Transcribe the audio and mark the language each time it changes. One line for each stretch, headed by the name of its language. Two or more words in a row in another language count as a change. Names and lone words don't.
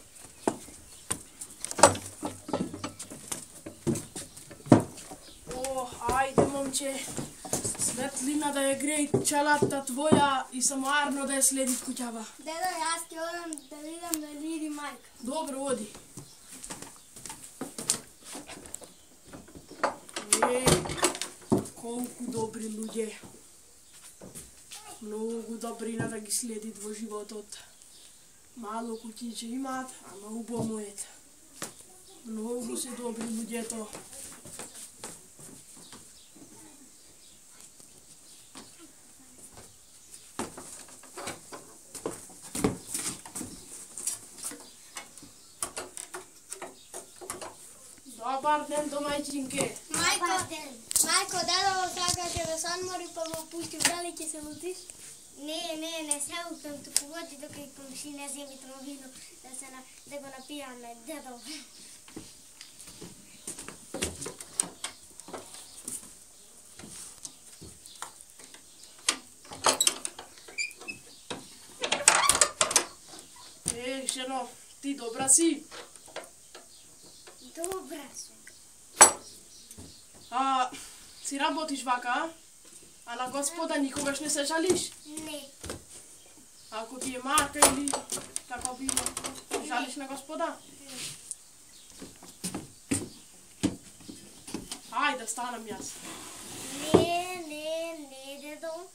Macedonian: Ајде, момче. Светлина да је греј челата твоја и самоарно да је следит куќава. Дедо, јас ти одам да видим да види мајка. Добро, оди. Колку добри луѓе. Многу добрина да ги следит во животот. Мало куќиće имаат, ама убаво е. Многу се добри луѓето. Добар ден, домајчинке. Мајко, дедо, сада ќе да се одмори па му пушти у дали ќе се лутиш? Не се укам ту погоди док је комшина земи тровину да го напијам на дедо. Жено, ти добра си? Добра сам. А си работиш вака? А на Господа никогаш не се жалиш? Не. Ако ти е марка или како било, жалиш на Господа? Ајде, станам јас. Не, дедо.